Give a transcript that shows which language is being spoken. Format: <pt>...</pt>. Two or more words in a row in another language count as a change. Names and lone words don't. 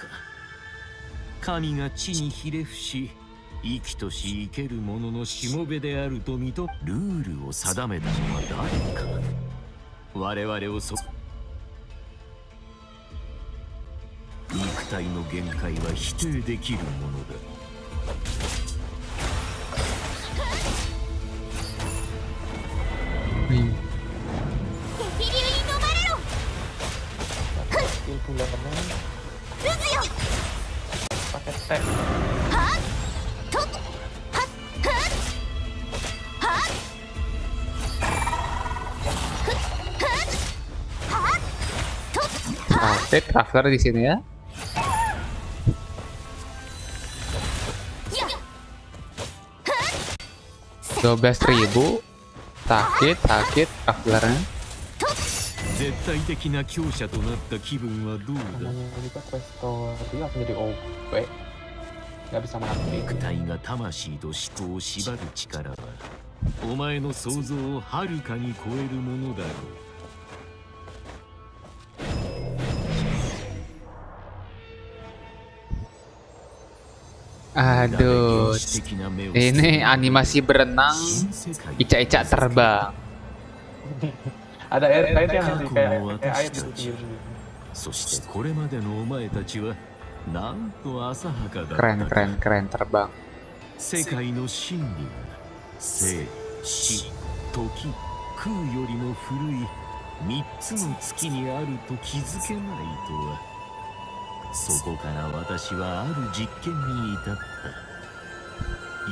<ja>神が地にひれ伏し、生きとし生ける者のしもべであると認め、ルールを定めたのは誰か。我々を肉体の限界は否定できるものだ。</ja> <id>pakai tag. Oke, crafter di sini ya. $12,000 sakit crafternya.</id> <ja>絶対的な強者となった気分はどうだ。</ja> <id>Namanya juga questor, dia akan jadi OP. Nggak bisa mati.</id> <ja>肉体が魂と思考を縛る力は、お前の想像をはるかに超えるものだろう。</ja> <id>Aduh, ini animasi berenang, ica-ica terbang. Ada air yang nanti kayak air di pinggir. Keren terbang.</id> <ja>世界の真理は生、死、時、空よりも古い3つの月にあると気づけないとは。そこから私はある実験に至った。</ja>